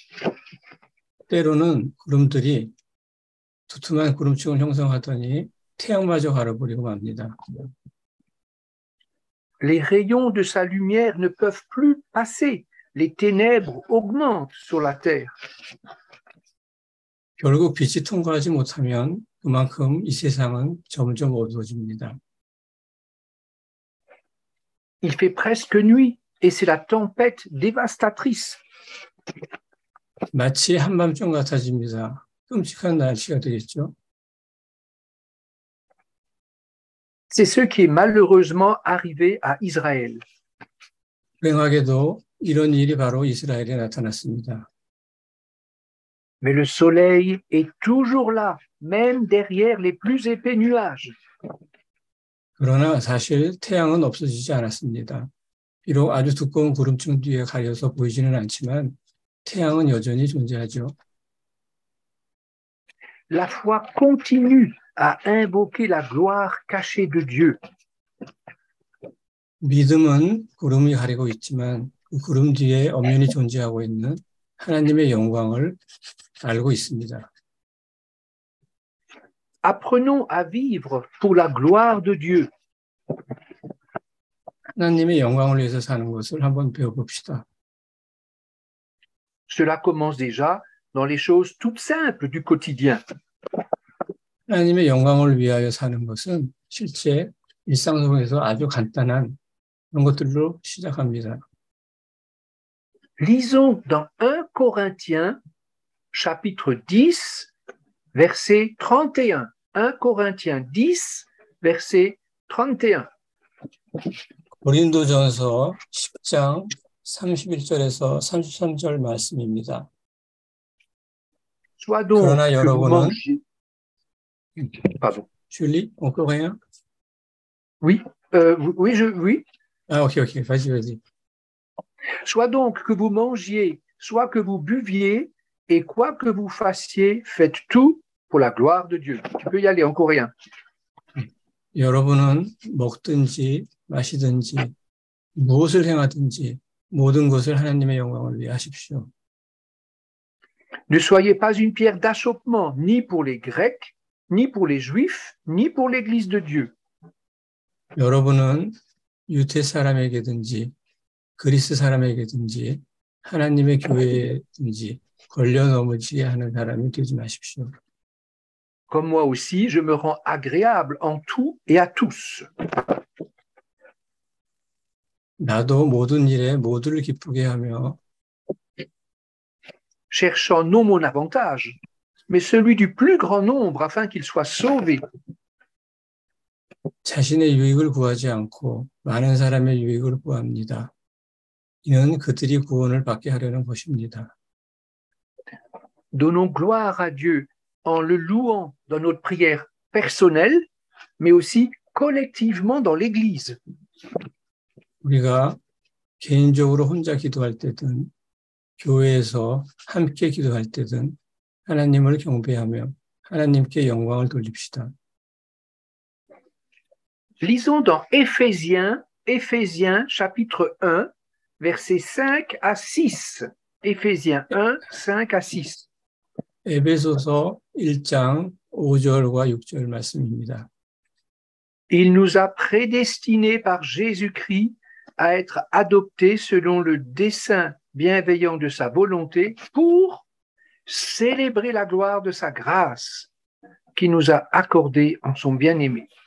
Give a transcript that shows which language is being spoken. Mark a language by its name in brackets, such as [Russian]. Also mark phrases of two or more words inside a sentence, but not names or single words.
[Korean] 때로는 구름들이 두툼한 구름층을 형성하더니 태양마저 가려버리고 맙니다. [French] Les rayons de sa lumière ne peuvent plus passer. Les ténèbres augmentent sur la terre. [Korean] 결국 빛이 통과하지 못하면 그만큼 이 세상은 점점 어두워집니다. [French] Il fait presque nuit et c'est la tempête dévastatrice. [Korean] 마치 한밤중 같아집니다. 끔찍한 날씨가 되겠죠. [French] C'est ce qui est malheureusement arrivé à Israël. [Korean] 불행하게도 이런 일이 바로 이스라엘에 나타났습니다. [French] Mais le soleil est toujours là, même derrière les plus épais nuages. [Korean] 그러나 사실 태양은 없어지지 않았습니다. 비록 아주 두꺼운 구름층 뒤에 가려서 보이지는 않지만 태양은 여전히 존재하죠. [French] La foi continue à invoquer la gloire cachée de Dieu. [Korean] 믿음은 구름이 가리고 있지만 그 구름 뒤에 엄연히 존재하고 있는 하나님의 영광을 알고 있습니다. [French] Apprenons à vivre pour la gloire de Dieu. [Korean] 하나님의 영광을 위해서 사는 것을 한번 배워봅시다. [French] Cela commence déjà dans les choses toutes simples du quotidien. [Korean] 하나님의 영광을 위하여 사는 것은 실제 일상 속에서 아주 간단한 그런 것들로 시작합니다. [French] Lisons dans 1 Corinthiens, chapitre 10, verset 31. 1 Corinthiens 10, verset 31. [Korean] 고린도전서 10장 31절에서 33절 말씀입니다. [French] Soit donc [Korean] 그러나 [French] que vous [Korean] 여러분은 [French] mangiez... Pardon. 줄리? encore rien? Oui, oui. [Korean] 아, 오케이. [French] vas-y. Soit donc que vous mangiez, soit que vous buviez, et quoi que vous fassiez, faites tout pour la gloire de Dieu. Tu peux y aller en coréen. [Korean] 여러분은 먹든지 마시든지 무엇을 행하든지 모든 것을 하나님의 영광을 위해 하십시오. [French] Ne soyez pas une pierre d'achoppement, ni pour les Grecs, ni pour les Juifs, ni pour l'Église de Dieu. [Korean] 여러분은 유대 사람에게든지 그리스 사람에게든지 하나님의 교회든지 걸려 넘어지게 하는 사람이 되지 마십시오. [French] Comme moi aussi, je me rends agréable en tout et à tous. [Korean] 나도 모든 일에 모두를 기쁘게 하며 [French] cherchant non mon avantage, mais celui du plus grand nombre afin qu'il soit sauvé. [Korean] 자신의 유익을 구하지 않고 많은 사람의 유익을 구합니다. 이는 그들이 구원을 받게 하려는 것입니다. [French] Donnons gloire à Dieu en le louant dans notre prière personnelle, mais aussi collectivement dans l'Église. [Korean] 우리가 개인적으로 혼자 기도할 때든 교회에서 함께 기도할 때든 하나님을 경배하며 하나님께 영광을 돌립시다. [French] Lisons dans Éphésiens chapitre 1, versets 5 à 6. Éphésiens 1, 5 à 6. [Korean] 에베소서 1장 5절과 6절 말씀입니다. [French] Il nous a prédestinés par Jésus-Christ à être adoptés selon le dessein bienveillant de sa volonté pour célébrer la gloire de sa grâce qui nous a accordée en son bien-aimé.